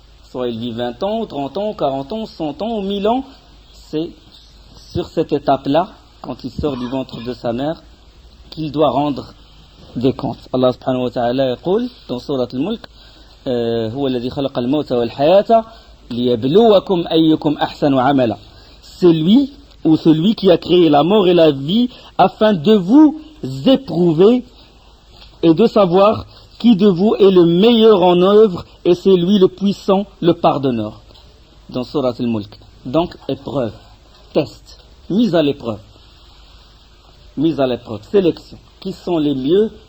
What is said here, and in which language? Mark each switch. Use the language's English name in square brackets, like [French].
[French] Soit il vit 20 ans, ou 30 ans, ou 40 ans, ou 100 ans, ou 1000 ans. C'est sur cette étape-là, quand il sort du ventre de sa mère, qu'il doit rendre des comptes. Allah subhanahu wa ta'ala yaqul dans Surat al-Mulk, [Arabic] هو الذي خلق الموت والحياة ليبلوكم أيكم أحسن عملا. [French] C'est lui ou celui qui a créé la mort et la vie afin de vous éprouver et de savoir qui de vous est le meilleur en œuvre, et c'est lui le puissant, le pardonneur. Dans Surat al-Mulk. Donc, épreuve, test, mise à l'épreuve, sélection. Qui sont les mieux?